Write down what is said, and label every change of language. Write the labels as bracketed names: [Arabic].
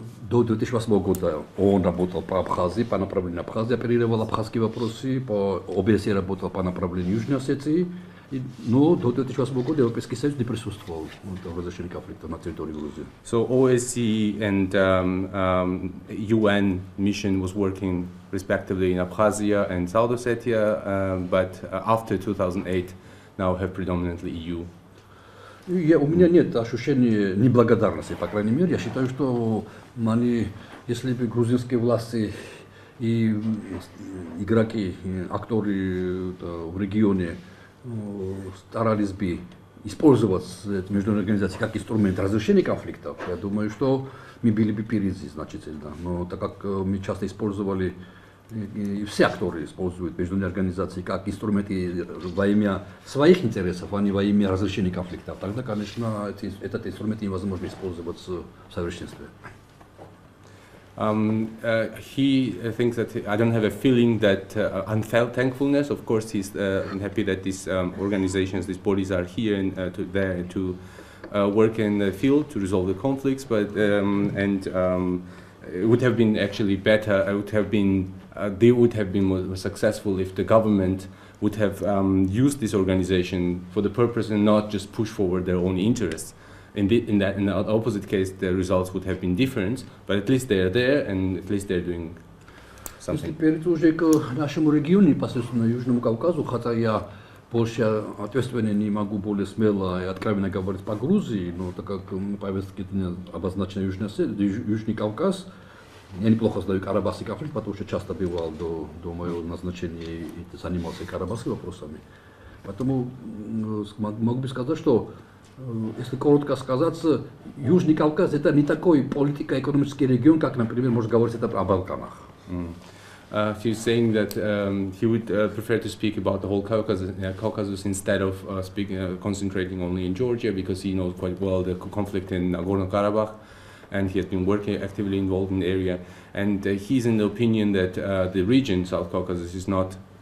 [Russian] До 2008 года он работал по Абхазии, по направлению Абхазии, оперировал абхазские вопросы, по ОБСЕ работал по направлению Южной Осетии, но до 2008 года Европейский Союз не присутствовал в разрешении конфликта на территории Грузии. [English] So OSCE and UN mission was working respectively in Abkhazia and South Ossetia, but after 2008 now have predominantly EU. [Russian] У меня нет ощущения неблагодарности, по крайней мере. Я считаю, что если бы грузинские власти и игроки, актеры в регионе старались бы использовать международные организации как инструмент разрешения конфликтов, я думаю, что мы были бы впереди значительно. Но так как мы часто использовали, и все акторы используют международные организации как инструменты во имя своих интересов, а не во имя разрешения конфликтов, тогда, конечно, этот инструмент невозможно использовать в совершенстве. [English] He thinks that I don't have a feeling that unfelt thankfulness. Of course, he's happy that these organizations, these bodies are here and there to work in the field to resolve the conflicts. But it would have been actually better. They would have been more successful if the government would have used this organization for the purpose and not just push forward their own interests. In the opposite case, the results would have been different, but at least they are there, and at least they're doing something. [Russian] Теперь уже к нашему региону, непосредственно Южному Кавказу, хотя я больше ответственнее не могу более смело и откровенно говорить по Грузии, но так как повестки обозначена Южный Кавказ, я неплохо знаю карабахский конфликт, потому что часто бывал до моего назначения и занимался карабахскими вопросами. Поэтому могу бы сказать, что если коротко сказать, Южный Кавказ это не такой политико-экономический регион, как, например, можно говорить это о Балканах. [English] He's saying that he would prefer to speak about the whole Caucasus instead of concentrating only in Georgia, because he knows quite well the conflict in Nagorno-Karabakh, and he has been working actively involved in the area. And he's in the opinion that the region, South Caucasus, is not...